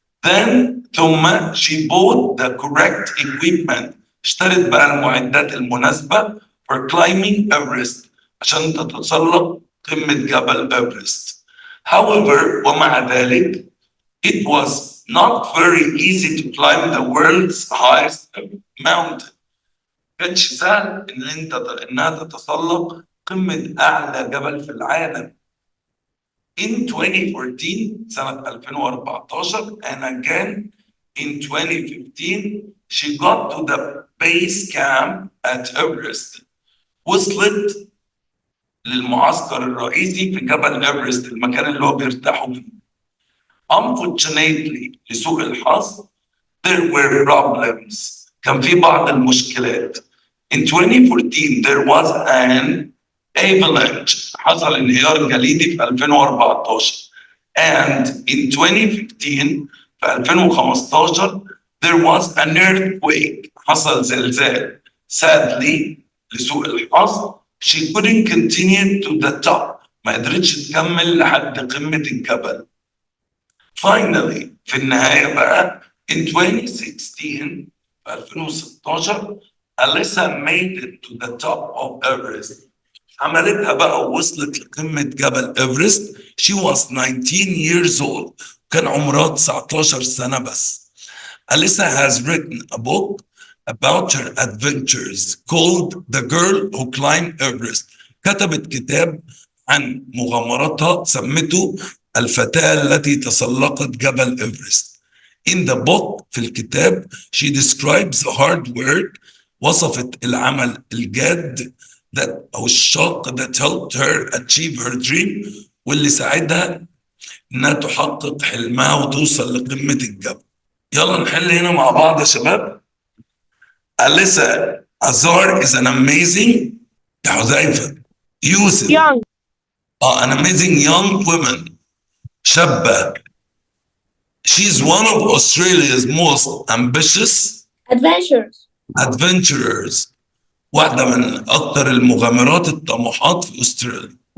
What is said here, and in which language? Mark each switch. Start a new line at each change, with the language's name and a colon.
English: Then
Arabic: ثم
English: she bought the correct equipment.
Arabic: اشترت بقى المعدات المناسبة
English: for climbing Everest
Arabic: عشان تتسلق قمة جبل إيفرست.
English: However
Arabic: ومع ذلك
English: it was not very easy to climb the world's highest mountain.
Arabic: كانش سهل إنها تتسلق قمة أعلى جبل في العالم.
English: In 2014
Arabic: سنة 2014
English: and again in 2015 she got to the base camp at Everest.
Arabic: وصلت للمعسكر الرئيسي في جبل إيفرست المكان اللي هو بيرتاحوا فيه.
English: Unfortunately
Arabic: لسوء الحظ
English: there were problems.
Arabic: كان في بعض المشكلات.
English: In 2014 there was an avalanche.
Arabic: حصل انهيار جليدي في 2014.
English: And in 2015
Arabic: في 2015
English: there was an earthquake.
Arabic: حصل زلزال.
English: Sadly
Arabic: لسوء الحظ
English: she couldn't continue to the top.
Arabic: ما قدرتش تكمل لحد قمة الجبل.
English: Finally
Arabic: في النهاية بقى
English: in 2016
Arabic: في 2016
English: Alyssa made it to the top of Everest.
Arabic: عملتها بقى ووصلت لقمة جبل إيفرست.
English: She was 19 years old.
Arabic: كان عمرها 19 سنة بس.
English: Alyssa has written a book about her adventures called The Girl Who Climbed Everest.
Arabic: كتبت كتاب عن مغامراتها سمته الفتاة التي تسلقت جبل إيفرست.
English: In the book
Arabic: في الكتاب
English: she describes hard work.
Arabic: وصفت العمل الجاد أو الشاق
English: that helped her achieve her dream
Arabic: واللي ساعدها إنها تحقق حلمها وتوصل لقمة الجبل. يلا نحل هنا مع بعض يا شباب.
English: Alyssa Azar is an amazing يا حذيفة يوسف young an amazing young woman شابة. She's one of Australia's most ambitious adventurers.
Arabic: واحدة من أكثر المغامرات الطموحات في أستراليا.